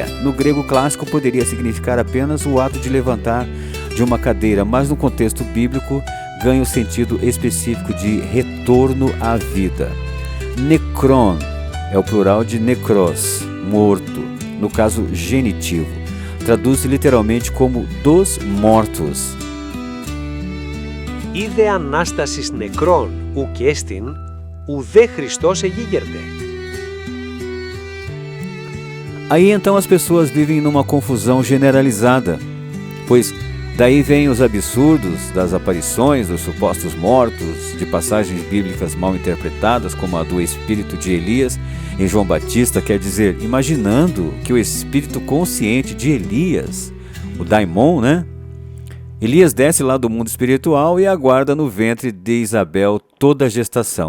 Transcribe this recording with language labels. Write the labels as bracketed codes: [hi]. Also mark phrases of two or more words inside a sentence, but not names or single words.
[pt] No grego clássico poderia significar apenas o ato de levantar de uma cadeira, mas no contexto bíblico ganha o sentido específico de retorno à vida. Necron é o plural de necros, morto, no caso genitivo. Traduz literalmente como dos mortos. [el] Είδε Ανάστασης νεκρών ου και έστιν, ουδέ Χριστός εγίγερτε. [pt] Aí então as pessoas vivem numa confusão generalizada, pois daí vêm os absurdos das aparições dos supostos mortos, de passagens bíblicas mal interpretadas, como a do espírito de Elias em João Batista, quer dizer, imaginando que o espírito consciente de Elias, o daimon, Elias desce lá do mundo espiritual e aguarda no ventre de Isabel toda a gestação.